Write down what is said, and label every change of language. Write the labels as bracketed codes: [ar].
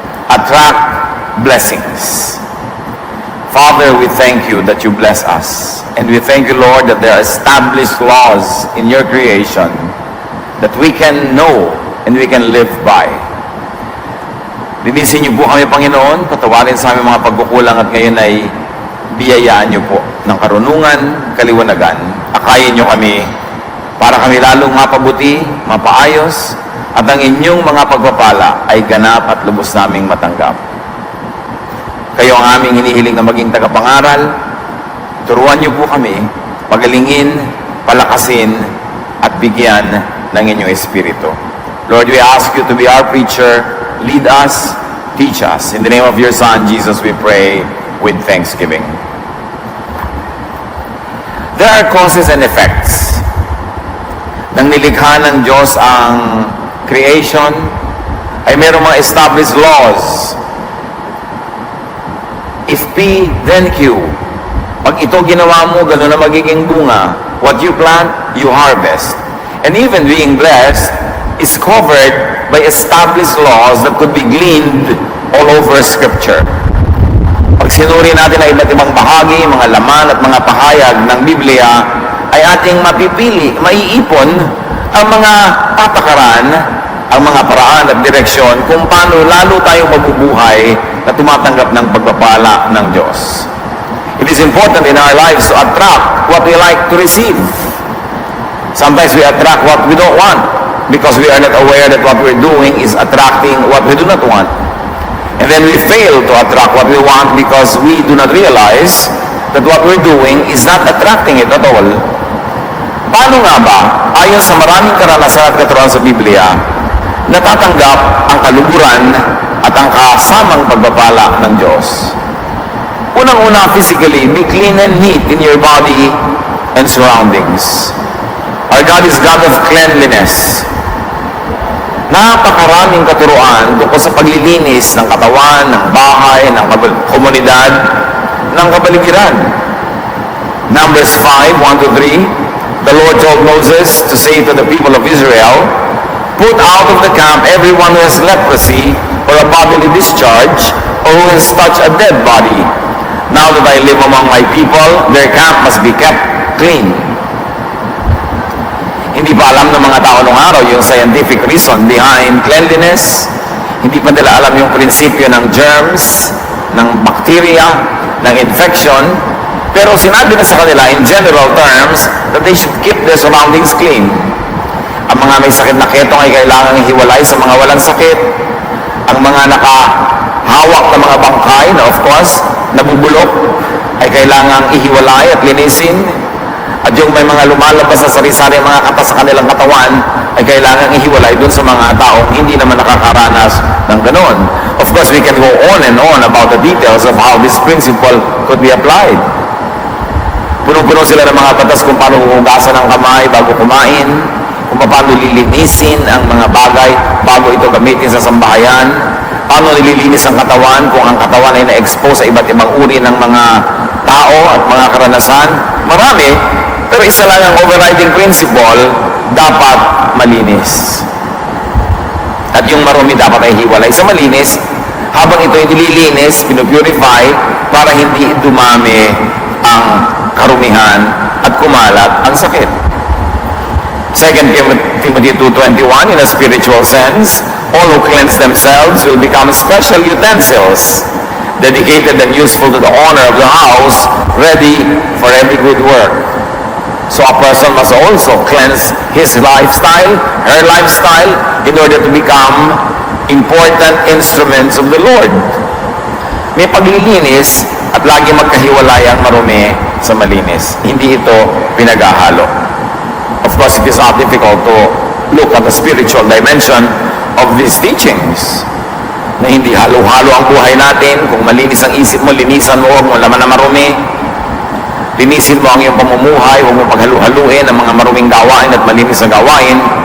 [en] Attract blessings. Father, we thank you that you bless us. And we thank you, Lord, that there are established laws in your creation that we can know and we can live by. [tl] Linisin niyo po kami, Panginoon. Patawarin sa aming mga pagkukulang at ngayon ay biyayaan niyo po ng karunungan, kaliwanagan. Akayin niyo kami para kami lalong mapabuti, mapaayos, at ang inyong mga pagpapala ay ganap at lubos naming matanggap. Kayo ang aming hinihiling na maging tagapangaral. Turuan niyo po kami, pagalingin, palakasin, at bigyan ng inyong Espiritu. [en] Lord, we ask you to be our preacher. Lead us, teach us. In the name of your Son, Jesus, we pray with thanksgiving. There are causes and effects. [tl] Nang nilikha ng Diyos ang creation, ay mayroong mga [en] established laws. If P, then Q. [tl] Pag ito ginawa mo, gano'n na magiging bunga. [en] What you plant, you harvest. And even being blessed is covered by established laws that could be gleaned all over Scripture. [tl] Pag sinuri natin ang iba't ibang bahagi, mga laman at mga pahayag ng Biblia, ay ating mapipili, maiipon ang mga patakaran, ang mga paraan at direksyon kung paano lalo tayong mabubuhay na tumatanggap ng pagpapala ng Diyos. [en] It is important in our lives to attract what we like to receive. Sometimes we attract what we don't want because we are not aware that what we're doing is attracting what we do not want. And then we fail to attract what we want because we do not realize that what we're doing is not attracting it at all. [tl] Paano nga ba, ayon sa maraming karanasan at katuruan sa Biblia, natatanggap ang kaluguran at ang kasamang pagpapala ng Diyos? Unang-una, [en] physically, be clean and neat in your body and surroundings. Our God is God of cleanliness. [tl] Napakaraming katuruan tungkol sa paglilinis ng katawan, ng bahay, ng komunidad, ng kapaligiran. [en] Numbers 5:1-3, the Lord told Moses to say to the people of Israel, "Put out of the camp everyone who has leprosy or a bodily discharge or who has touched a dead body. Now that I live among my people, their camp must be kept clean." [tl] Hindi pa alam ng mga tao noong araw yung [en] scientific reason behind cleanliness. [tl] Hindi pa nila alam yung prinsipyo ng germs, ng bacteria, ng infection. Pero sinabi na sa kanila [en] in general terms that they should keep their surroundings clean. [tl] Ang mga may sakit na ketong ay kailangang hiwalay sa mga walang sakit. Ang mga nakahawak na mga bangkay na [en] of course [tl] nabubulok ay kailangang ihiwalay at linisin. At yung may mga lumalabas sa sari-sari mga katas sa kanilang katawan ay kailangang ihiwalay dun sa mga taong hindi naman nakakaranas ng ganon. [en] Of course, we can go on and on about the details of how this principle could be applied. [tl] Punong-puno sila ng mga katas kung paano huhugasan ang kamay bago kumain, kung paano lilinisin ang mga bagay bago ito gamitin sa sambahayan, paano nililinis ang katawan kung ang katawan ay na-expose sa iba't ibang uri ng mga tao at mga karanasan. Marami, pero isa lang ang [en] overriding principle, [tl] dapat malinis. At yung marumi dapat ay hiwalay sa malinis, habang ito ay nililinis, pinupurify, para hindi dumami ang karumihan at kumalat ang sakit. [en] 2 Timothy 2:21, in a spiritual sense, all who cleanse themselves will become special utensils, dedicated and useful to the honor of the house, ready for every good work. So a person must also cleanse his lifestyle, her lifestyle, in order to become important instruments of the Lord. [tl] May paglilinis at lagi magkahiwalay ang marumi sa malinis. Hindi ito pinaghahalo. [en] Of course, it is not difficult to look at the spiritual dimension of these teachings. [tl] Na hindi halo-halo ang buhay natin. Kung malinis ang isip mo, linisan mo, huwag mo laman na marumi. Linisin mo ang iyong pamumuhay, huwag mo paghalu-haluin ang mga maruming gawain at malinis na gawain.